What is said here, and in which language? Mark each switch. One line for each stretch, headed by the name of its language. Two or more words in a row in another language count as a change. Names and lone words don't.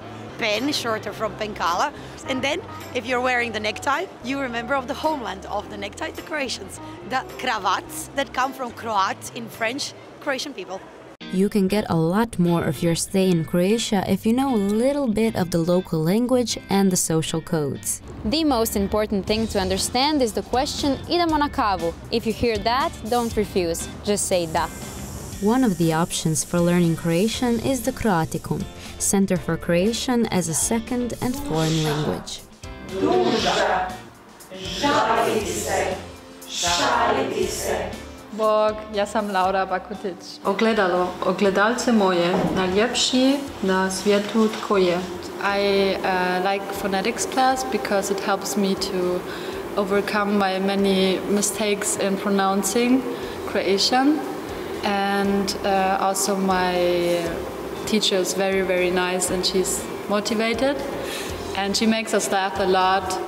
English: Pen, shorter from Penkala. And then, if you're wearing the necktie, you remember of the homeland of the necktie, the Croatians. The cravats that come from Croat in French, Croatian people. You can get a lot more of your stay in Croatia if you know a little bit of the local language and the social codes. The most important thing to understand is the question
Croatian: idemo na kavu.
English: If you hear that, don't refuse, just say da. One of the options for learning Croatian is the Croaticum, Center for Croatian as a second and foreign language.
Croatian: Duža, žaliti se, šaliti se. Bog, ja sam Laura Bakutić. Ogledalo, ogledalce moje, najljepši na svijetu tko je.
English: I like phonetics class because it helps me to overcome my many mistakes in pronouncing Croatian. And also my teacher is very, very nice and she's motivated. And she makes us laugh a lot.